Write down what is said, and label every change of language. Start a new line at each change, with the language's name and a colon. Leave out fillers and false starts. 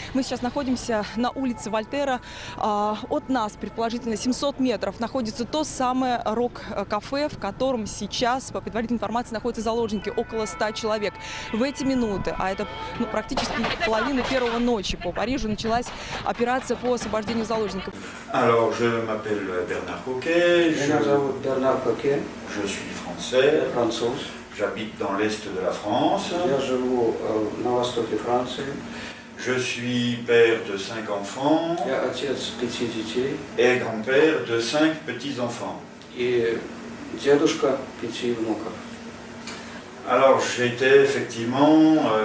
Russian: Мы сейчас находимся на улице Вольтера. От нас, предположительно, 700 метров находится то самое рок-кафе, в котором сейчас, по предварительной информации, находятся заложники, около 100 человек. В эти минуты, а это практически половина первого ночи, по Парижу началась операция по освобождению заложников.
French: Alors, je m'appelle Bernard Coquet.
Russian: Меня зовут Бернар Коке.
French: Je suis français.
Russian: Француз.
French: J'habite dans l'est de la France.
Russian: Я живу на востоке Франции.
French: Je suis père de 5 enfants.
Russian: Я отец 5 детей.
French: Et grand-père de 5 petits-enfants.
Russian: И дедушка 5 внуков.
French: Alors, j'étais effectivement...